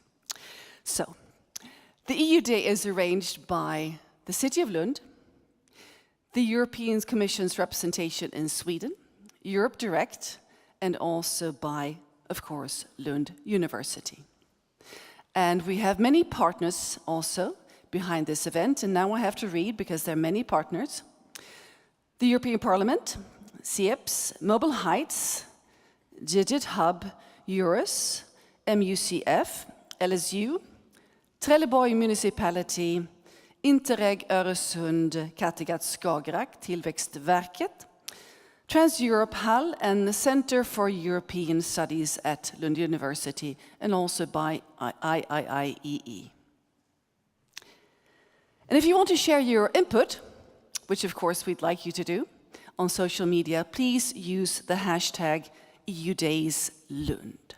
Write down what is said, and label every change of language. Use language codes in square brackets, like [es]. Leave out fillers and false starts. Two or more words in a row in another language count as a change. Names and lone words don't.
[en] So, the EU Day is arranged by the City of Lund, the European Commission's representation in Sweden, Europe Direct, and also by, of course, Lund University. And we have many partners also behind this event, and now I have to read because there are many partners. The European Parliament, CIEPS, Mobile Heights, Digit Hub, Eurus, MUCF, LSU, Trelleborg Municipality, Interreg Öresund, Kattegatt Skagerrak, Tillväxtverket, Trans-Europe Hall, and the Center for European Studies at Lund University, and also by IIIEE. And if you want to share your input, which of course we'd like you to do, on social media, please use the hashtag EUDaysLund.